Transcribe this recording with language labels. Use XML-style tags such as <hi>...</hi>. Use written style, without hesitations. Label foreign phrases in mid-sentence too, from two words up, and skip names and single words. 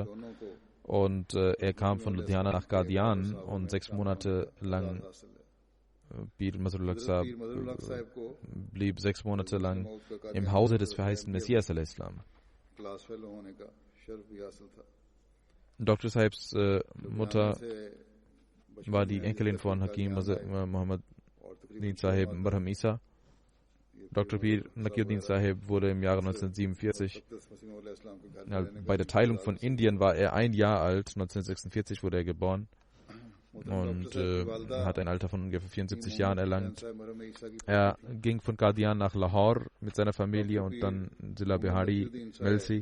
<de>Und er kam von Ludhiana nach Qadian, und 6 Monate lang Pir Mazharul Haq Sahib blieb 6 Monate lang im Hause des Verheißten Messias al-Islam. Dr. Sahibs Mutter war die Enkelin von Hakim Muhammad Din Sahib Barham Isa. Dr. Pir Naqiuddin Sahib wurde im Jahre 1947, bei der Teilung von Indien war er 1 Jahr alt, 1946 wurde er geboren und hat ein Alter von ungefähr 74 Jahren erlangt. Er ging von Qadian nach Lahore mit seiner Familie und dann Zilla Bihari, Melsi.</de>